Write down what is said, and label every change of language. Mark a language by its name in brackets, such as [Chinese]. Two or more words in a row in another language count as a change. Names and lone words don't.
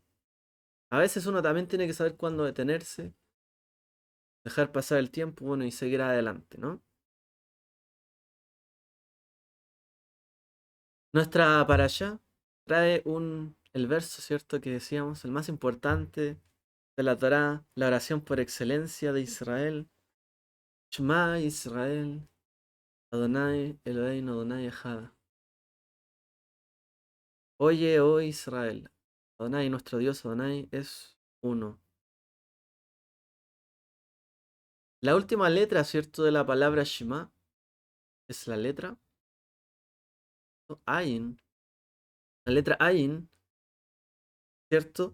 [Spanish] A veces uno también tiene que saber cuándo detenerse, dejar pasar el tiempo, bueno, y seguir adelante, ¿no? Nuestra para allá trae el verso, ¿cierto? Que decíamos, el más importante de la Torá, la oración por excelencia de Israel. [Hebrew] שמע ישראל, אדוני אלוהינו אדוני אחד. [Spanish] Oye, oh Israel, Adonai, nuestro Dios Adonai, es uno. La última letra, ¿cierto? De la palabra Shema es la letra Ayin. La letra Ayin, ¿cierto?